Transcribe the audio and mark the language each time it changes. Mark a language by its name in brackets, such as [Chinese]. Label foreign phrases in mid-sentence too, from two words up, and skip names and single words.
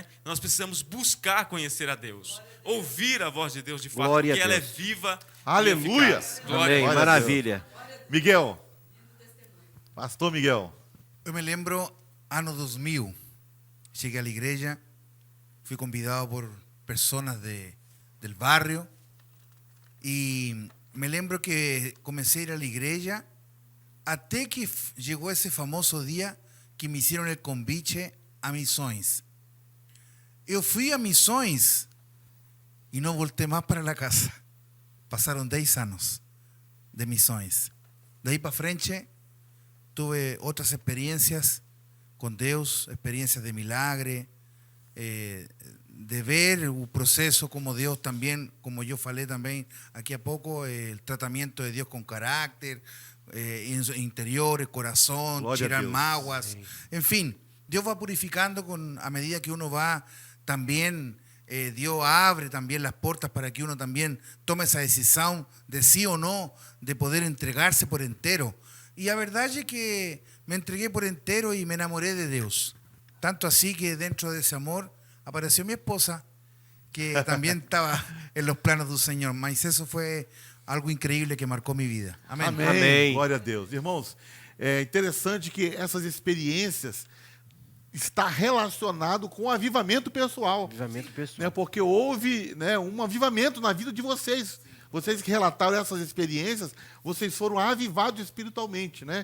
[Portuguese] Nós precisamos buscar conhecer a Deus. Ouvir a voz de Deus de fato, porque ela é viva. Aleluia. E eficaz. Glória. Amém. Maravilha. Miguel. Pastor Miguel. Eu me lembro, ano 2000, cheguei à igreja, fui convidado por pessoas [Spanish] del barrio [Portuguese] e me lembro que comecei a ir à igreja até que chegou esse famoso dia que [Spanish] me hicieron el convite [Portuguese] a Missões. Eu fui a Missões e não voltei mais para a casa. Passaram 10 anos de Missões. Daí para frente, tuve outras experiências com Deus, experiências de milagre, de ver o processo como Deus também, como eu falei também aqui a pouco, o tratamento de Deus com caráter, interior, coração, tirar mágoas, enfim, Deus vai purificando a medida que [Spanish] uno va también Dios abre también las puertas para que uno también tome esa decisión de sí o no, de poder entregarse por entero. Y la verdad es que me entregué por entero y me enamoré de Dios. Tanto así que dentro de ese amor apareció mi esposa, que también estaba en los planos del Señor. Mas eso fue algo increíble que [Portuguese] marcou minha vida. Amém. Amém. Amém. Glória a Deus. Irmãos, é interessante que essas experiências está relacionado com o avivamento pessoal. Avivamento pessoal. Né? Porque houve, né, um avivamento na vida de vocês. Vocês que relataram essas experiências, vocês foram avivados espiritualmente, né?